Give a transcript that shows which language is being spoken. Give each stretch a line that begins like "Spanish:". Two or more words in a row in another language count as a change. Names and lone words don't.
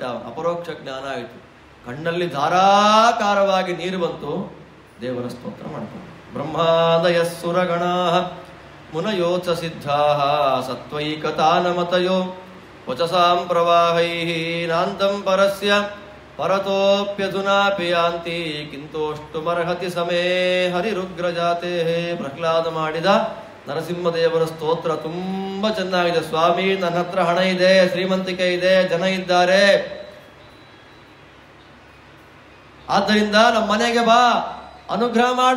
Kannada: ಅಪರೋಕ್ಷ ಜ್ಞಾನ ಆಯಿತು. ಕಣ್ಣಲ್ಲಿ ಧಾರಾಕಾರವಾಗಿ ನೀರು ಬಂತು. ದೇವರ ಸ್ತೋತ್ರ ಮಾಡ್ತಾರೆ.
Sanskrit: ಬ್ರಹ್ಮಾದಯ ಸುರಗಣಾ ಮುನಯೋಚ ಸಿದ್ಧಾ ಸತ್ವೈಕತಾನಮತಯೋ ವಚಸಾಂ ಪ್ರವಾಹೈ ನಾಂತಂ ಪರಸ್ಯ ಪರತೋಪ್ಯಧುನಾಪಿ ಯಾಂತಿ ಕಿಂತೋಷ್ಟುಮರ್ಹತಿ ಸಮೇ ಹರಿರುಗ್ರಜಾತೆ.
Kannada: ಪ್ರಹ್ಲಾದ ಮಾಡಿದ ನರಸಿಂಹದೇವರ ಸ್ತೋತ್ರ ತುಂಬಾ ಚೆನ್ನಾಗಿದೆ. ಸ್ವಾಮಿ, ನನ್ನ ಹತ್ರ ಹಣ ಇದೆ, ಶ್ರೀಮಂತಿಕೆ ಇದೆ, ಜನ ಇದ್ದಾರೆ, ಆದ್ದರಿಂದ ನಮ್ಮ ಮನೆಗೆ ಬಾ, ಅನುಗ್ರಹ ಮಾಡು.